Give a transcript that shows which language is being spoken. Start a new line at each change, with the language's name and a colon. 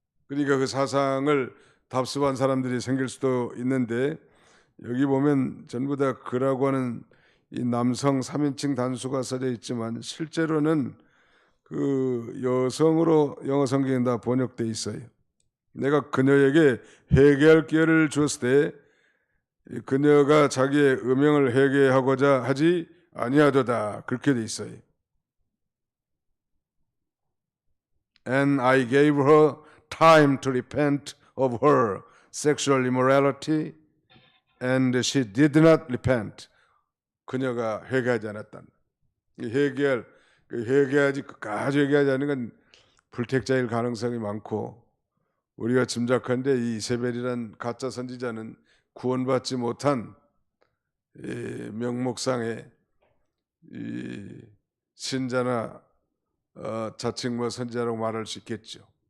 Korean: 그러니까 그 사상을 답습한 사람들이 생길 수도 있는데 여기 보면 전부 다 그라고 하는 이 남성 3인칭 단수가 써져 있지만 실제로는 그 여성으로 영어 성경에 다 번역돼 있어요. 내가 그녀에게 회개할 기회를 주었을 때 그녀가 자기의 음행을 회개하고자 하지 아니하도다 그렇게 돼 있어요.
English: And I gave her time to repent of her sexual immorality and she did not repent.
Korean: 그녀가 회개하지 않았다. 회개하지 끝까지 회개하지 않는 건 불택자일 가능성이 많고 우리가 짐작한데 이 이세벨이란 가짜 선지자는 구원받지 못한 명목상의 신자나 자칭 뭐 선지자라고 말할 수 있겠죠.